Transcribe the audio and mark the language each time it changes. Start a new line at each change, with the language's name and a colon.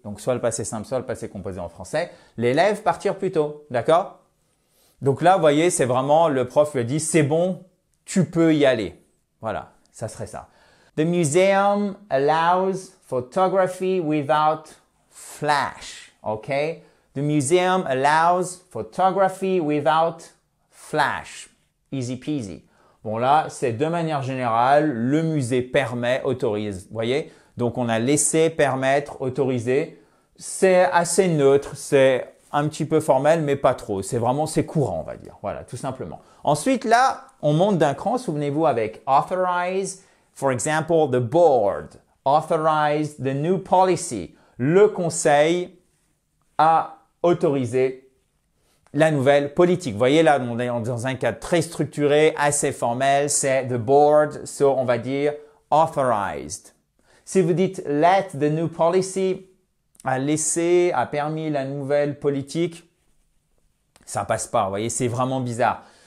French: Donc, soit le passé simple, soit le passé composé en français. L'élève partir plus tôt. D'accord? Donc là, vous voyez, c'est vraiment, le prof lui a dit, c'est bon, tu peux y aller. Voilà, ça serait ça.
English: The museum allows photography without flash. Okay? The museum allows photography without flash. Easy peasy.
French: Bon là, c'est de manière générale, le musée permet, autorise. Vous voyez? Donc on a laissé, permettre, autoriser. C'est assez neutre, c'est un petit peu formel, mais pas trop. C'est vraiment, c'est courant, on va dire. Voilà, tout simplement. Ensuite, là, on monte d'un cran. Souvenez-vous avec authorize.
English: For example, the board. Authorize the new policy.
French: Le conseil a autorisé la nouvelle politique. Vous voyez là, on est dans un cadre très structuré, assez formel. C'est
English: the board,
French: so on va dire authorized. Si vous dites
English: let the new policy,
French: a laissé, a permis la nouvelle politique, ça passe pas. Vous voyez, c'est vraiment bizarre.